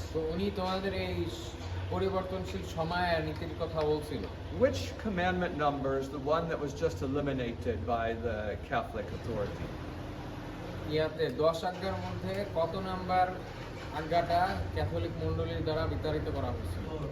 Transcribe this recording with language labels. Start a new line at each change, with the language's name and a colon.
Bangla: তো উনি তোমাদের এই পরিবর্তনশীল সময় আর নীতির কথা বলছিল।
English: Which commandment number is the one that was just eliminated by the Catholic authority?
Bangla: ইয়াতে 10 আজ্ঞার মধ্যে কত নাম্বার আজ্ঞাটা ক্যাথলিক মণ্ডলীর দ্বারা বিতাড়িত করা হয়েছিল?